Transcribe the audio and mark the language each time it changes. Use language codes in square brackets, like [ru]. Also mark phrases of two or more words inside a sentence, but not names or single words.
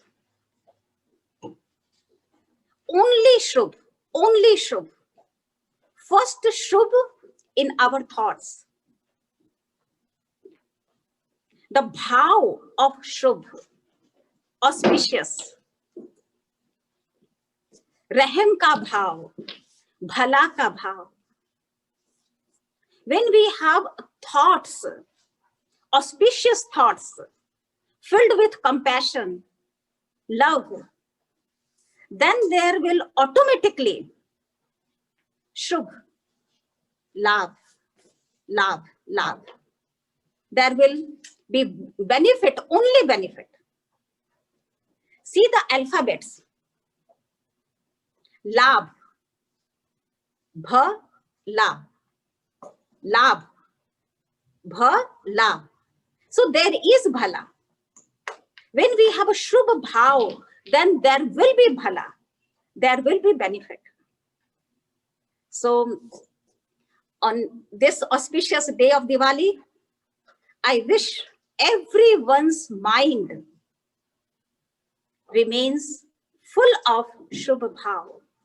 [en] Only Shubh, only Shubh. First Shubh in our thoughts. The bhav of Shubh, auspicious. [hi] रहम का भाव, भला का भाव. [en] When we have thoughts, auspicious thoughts, filled with compassion, love, then there will automatically [hi] शुभ, लाभ, लाभ, लाभ. [en] There will be benefit, only benefit. See the alphabets. [hi] लाभ, भ, ल, लाभ, भ, ल. [en] So there is bhala. When we have a [hi] शुभ भाव, [en] then there will be bhala. There will be benefit. So on this auspicious day of Diwali, I wish everyone's mind remains full of [hi] शुभ भाव.